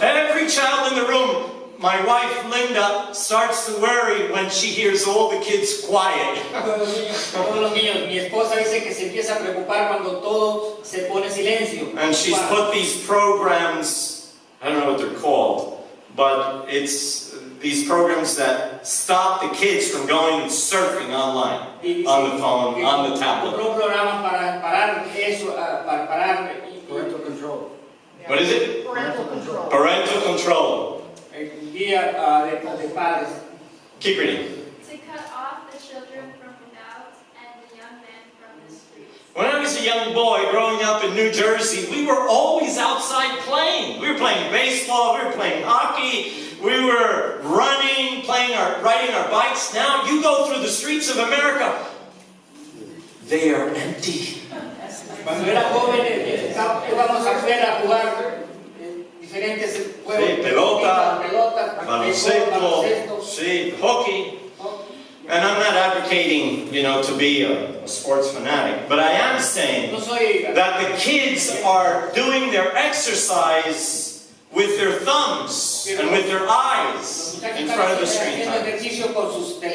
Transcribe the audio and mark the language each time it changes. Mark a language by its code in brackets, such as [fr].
[en] Every child in the room, my wife Linda starts to worry when she hears all the kids quiet. [es] Todos los niños. Mi esposa dice que se empieza a preocupar cuando todo se pone silencio. [en] And she's put these programs, I don't know what they're called, but it's these programs that stop the kids from going and surfing online, on the phone, on the tablet. [es] Otro programa para parar eso, para parar. [en] Parental control. What is it? Parental control. Parental control. [es] Guía de padres. [en] Keep reading. To cut off the children from without and the young men from the streets. When I was a young boy growing up in New Jersey, we were always outside playing. We were playing baseball, we were playing hockey, we were running, riding our bikes. Now you go through the streets of America, they are empty. [es] Cuando era joven íbamos afuera a jugar diferentes juegos. Sí, pelota, pelota, baloncesto, sí, hockey. [en] And I'm not advocating, to be a sports fanatic, but I am saying that the kids are doing their exercise with their thumbs and with their eyes in front of the screen time.